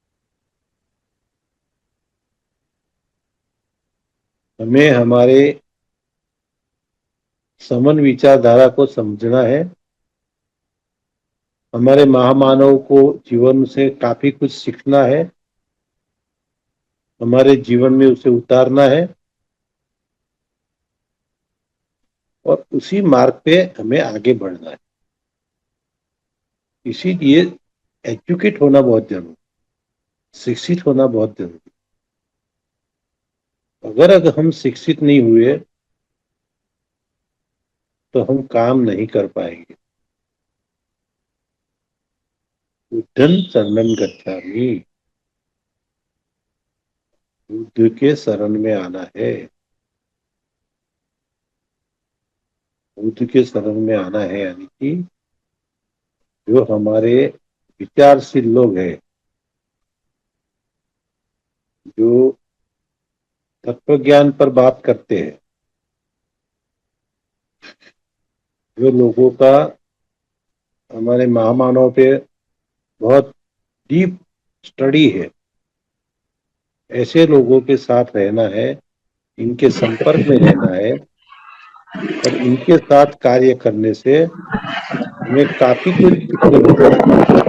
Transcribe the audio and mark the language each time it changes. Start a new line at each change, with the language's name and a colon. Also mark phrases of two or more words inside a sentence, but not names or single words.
Hindi: हमें हमारे समन विचारधारा को समझना है, हमारे महामानव को जीवन से काफी कुछ सीखना है, हमारे जीवन में उसे उतारना है और उसी मार्ग पे हमें आगे बढ़ना है। इसीलिए एजुकेट होना बहुत जरूरी, शिक्षित होना बहुत जरूरी। अगर हम शिक्षित नहीं हुए तो हम काम नहीं कर पाएंगे।
Pali: बुद्धं शरणं गच्छामि,
Hindi: बुद्ध के शरण में आना है, बुद्ध के शरण में आना है, यानी कि जो हमारे विचारशील लोग हैं, जो तत्व ज्ञान पर बात करते हैं, जो लोगों का हमारे महामानव पे बहुत
English: deep study
Hindi: है, ऐसे लोगों के साथ रहना है, इनके संपर्क में रहना है और इनके साथ कार्य करने से हमें काफी कुछ सीखने को मिलता है।